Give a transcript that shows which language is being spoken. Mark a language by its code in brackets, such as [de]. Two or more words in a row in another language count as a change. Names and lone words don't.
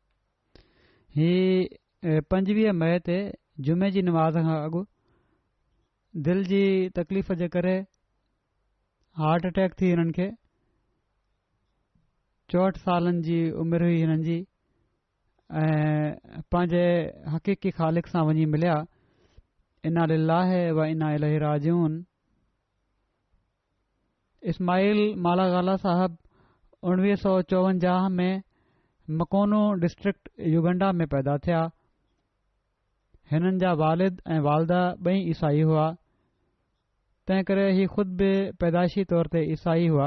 [sd] ही 25 मई ते जुमे जी नमाज़ खां अॻु दिलि जी तकलीफ़ जे करे [en] heart attack [sd] थी हिननि खे। 64 सालनि जी उमिरि हुई हिननि जी ऐं पंहिंजे हक़ीक़ी ख़ालिक सां वञी मिलिया। [ar] إنا لله وإنا إليه راجعون. [sd] इस्माइल मालागाला साहब 1954 में मकोनो डिस्ट्रिक्ट युगंडा में पैदा थिया। हिननि जा वालिद ऐं वालदा ॿई ईसाई हुआ, तंहिं करे ही ख़ुद बि पैदाइशी तौर ते ईसाई हुआ।